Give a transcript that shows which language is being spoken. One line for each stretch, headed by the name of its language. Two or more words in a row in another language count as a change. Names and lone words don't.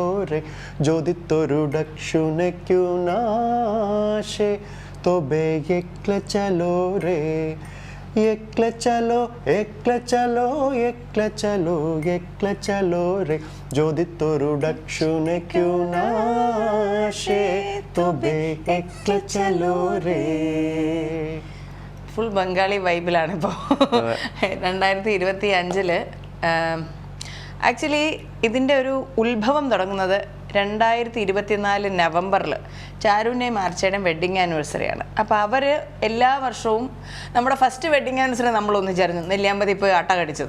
Bangla: রে, যদি তোর ডাকশুনে কেউ না আসে তবে একলা চলো রে, একলা চলো একলা চলো একলা চলো একলা চলো রে, যদি তোর ডাকশুনে কেউ না আসে তবে একলা চলো রে.
English: full Bengali vibe
Malayalam: ഇപ്പോൾ. 2025 ആക്ച്വലി ഇതിൻ്റെ ഒരു ഉത്ഭവം തുടങ്ങുന്നത് 2024 നവംബറിൽ ചാരുവിൻ്റെയും ആർച്ചയുടെയും
English: wedding anniversary.
Malayalam: അപ്പോൾ അവർ എല്ലാ വർഷവും നമ്മുടെ
English: first wedding anniversary
Malayalam: നമ്മൾ ഒന്നിച്ചായിരുന്നു നെല്ലിയാമ്പതി പോയി അട്ട കടിച്ചത്.